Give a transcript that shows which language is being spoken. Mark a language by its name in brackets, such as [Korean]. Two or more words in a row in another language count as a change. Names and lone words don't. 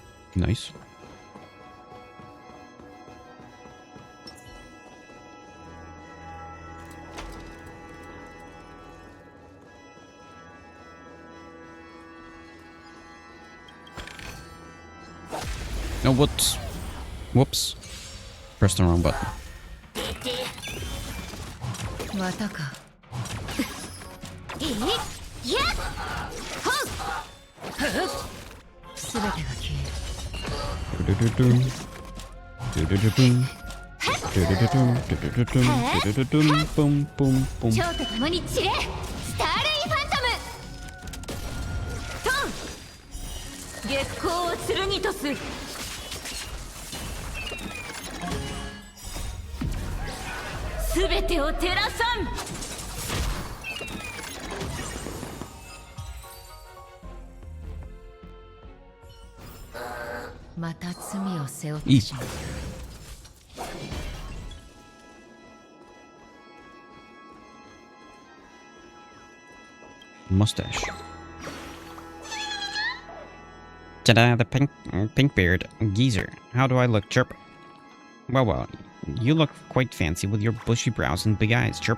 [English] Nice. No, whoops. Whoops. Pressed the wrong button. [Japanese] またか。えいやっほすべてが消える。 Do-do-do-dum. Do-do-do-dum. Do-do-do-dum. Do-do-do-dum. Do-do-do-dum. Boom, boom, boom. 蝶と共に散れスターレイファントムトン月光を剣とす。すべてを照らさん。また罪を背負ってしまう。 [English] Mustache. Ta-da, the pink beard geezer. How do I look, Chirp? Well, you look quite fancy with your bushy brows and big eyes, Chirp.